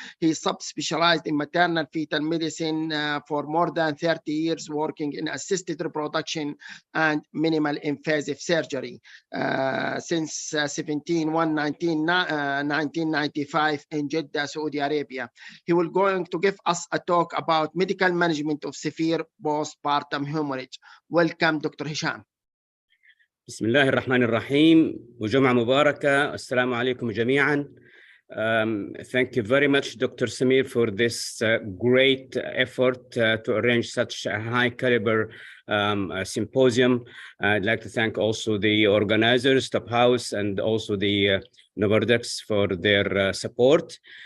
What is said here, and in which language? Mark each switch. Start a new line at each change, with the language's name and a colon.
English: He's subspecialized in maternal fetal medicine for more than 30 years, working in assisted reproduction and minimal invasive surgery since 1995 in Jeddah, Saudi Arabia. He will going to give us a talk about medical management of severe postpartum hemorrhage. Welcome, Dr. Hisham.
Arabic: بسم الله الرحمن الرحيم وجمعة مباركة. السلام عليكم جميعا.
English: Thank you very much, Dr. Samir, for this great effort to arrange such a high caliber symposium. I'd like to thank also the organizers, Top House, and also the Novardex for their support.